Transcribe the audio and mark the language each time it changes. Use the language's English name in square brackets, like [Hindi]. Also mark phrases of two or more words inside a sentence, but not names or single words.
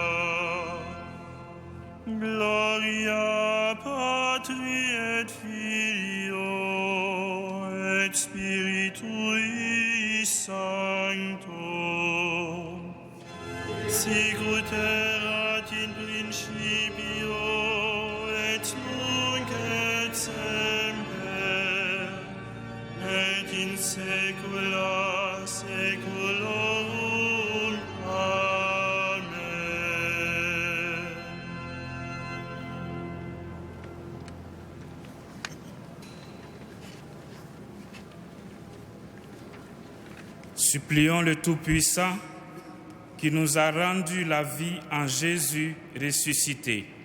[Latin] Gloria Patri et Filio et Spiritui Sancto, sicut erat in principio et nunc et semper et in saecula saeculorum. Amen. [French] Supplions le Tout-Puissant qui nous a rendu la vie en Jésus ressuscité.